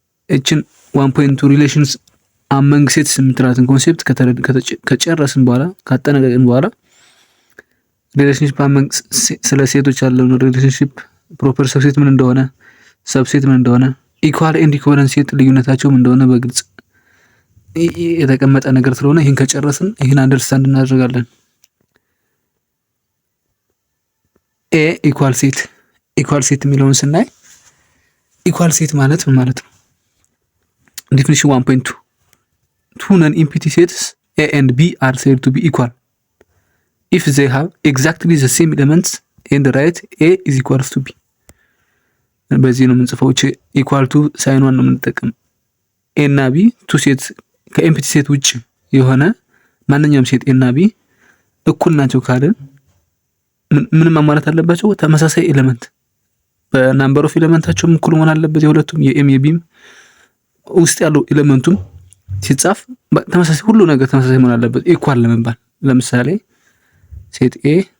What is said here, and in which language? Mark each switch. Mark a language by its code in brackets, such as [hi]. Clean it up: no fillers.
[am] እችን 1.2 [en] relations among sets [am] የምትላትን ኮንሴፕት ከጨረስን በኋላ ካጠናቀቅን በኋላ ሪሌሽንሺፕ among ስለ ሴቶች ያለው ሪሌሽንሺፕ ፕሮፐር ሰብሴት ምን እንደሆነ ሰብሴት ምን እንደሆነ ኢኳል ኤንድ ኢኩቫለንት ሴት ልዩነታቸው ምን እንደሆነ በግልጽ የተቀመጠ ነገር ስለሆነ ይሄን ከጨረስን ይሄን አንደርስታንድ እናደርጋለን። ኤ ኢኳል ሴት የሚለውን ስናይ ኢኳል ሴት ማለት ምን ማለት ነው? [en] ዴፊኒሽን 1.2 two non-empty sets A and B are said to be equal if they have exactly the same elements and write A is equals to B. [am] በዚህ ነው የምንጽፈው። ኢኳል ቱ ሳይኗን ነው የምንጠቀም። ኤ እና ቢ ቱ ሴት ከኤምፕቲ ሴት ውጭ የሆነ ማንኛውም ሴት ኤ እና ቢ እኩል ናቸው ካልን ምንም ማሟላት አለባቸው? ተመሳሳይ ኤሌመንት በናምበር ኦፍ ኤሌመንታቸው እኩል መሆን አለበት። የሁለቱም የኤም የቢም ውስጥ ያለው ኤሌመንቱም ሲጻፍ ተመሳሳይ ሁሉ ነገር ተመሳሳይ መሆን አለበት ኢኳል ለመባል። ለምሳሌ ሴት ኤ